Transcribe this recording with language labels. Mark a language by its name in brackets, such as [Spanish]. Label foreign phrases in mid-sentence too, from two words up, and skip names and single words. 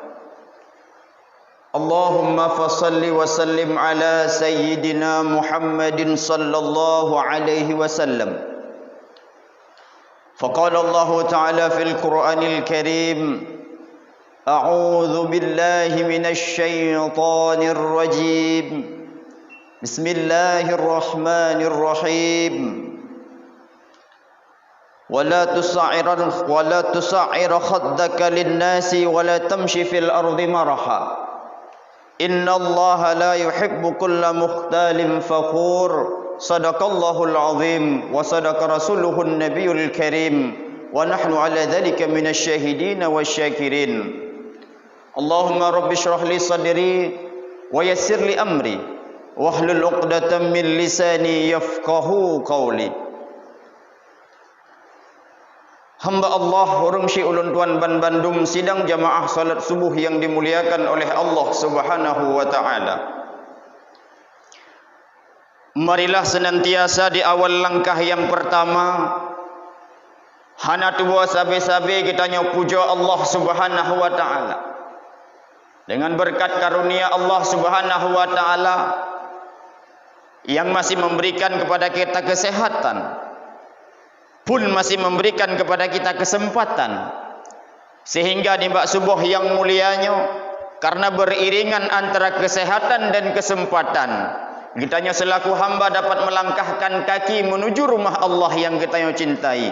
[Arabic] اللهم فصل وسلم على سيدنا محمد صلى الله عليه وسلم. فقال الله تعالى في القرآن الكريم أعوذ بالله من الشيطان الرجيم. بسم الله الرحمن الرحيم. ولا تصعر خدك للناس ولا تمش في الأرض مرحا. إن الله لا يحب كل مختال فخور. صدق الله العظيم وصدق رسوله النبي الكريم ونحن على ذلك من الشاهدين والشاكرين. اللهم رب اشرح لي صدري ويسر لي أمري واحلل عقدة من لساني يفقهوا قولي. [Indonesian] Hamba Allah, orang Syekh Ulun Tuan Ban Bandung, sidang jamaah salat subuh yang dimuliakan oleh Allah [Arabic] سبحانه وتعالى. [Indonesian] Marilah senantiasa di awal langkah yang pertama hana tuwa sabe-sabe kita puja Allah [Arabic] سبحانه وتعالى. [Indonesian] Dengan berkat karunia Allah [Arabic] سبحانه وتعالى [Indonesian] yang masih memberikan kepada kita kesehatan, pun masih memberikan kepada kita kesempatan, sehingga di bak subuh yang mulianya, karena beriringan antara kesehatan dan kesempatan, kitanya selaku hamba dapat melangkahkan kaki menuju rumah Allah yang kitanya cintai.